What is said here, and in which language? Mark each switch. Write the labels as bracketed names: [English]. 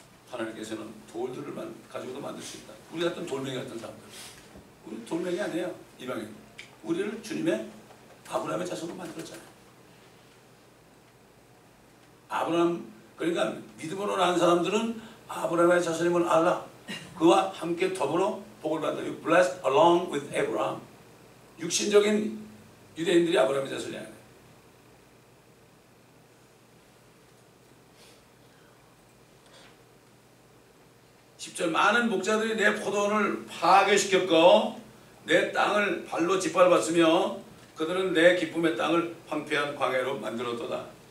[Korean] 하나님께서는 돌들을 가지고도 만들 수 있다. 우리 같은 돌멩이 같은 사람들. 우리 돌멩이 아니에요. 이방인. 우리를 주님의 아브라함의 자손으로 만들었잖아요. 아브라함, 그러니까 믿음으로 난 사람들은 아브라함의 자손임을 알라. 그와 함께 더불어 복을 받는다. [English] You blessed along with Abraham. [Korean] 육신적인 유대인들이 아브라함의 자손이 아니에요. 10절 많은 목자들이 내 포도원을 파괴시켰고 내 땅을 발로 짓밟았으며 그들은 내 기쁨의 땅을 황폐한 광야로 만들었도다.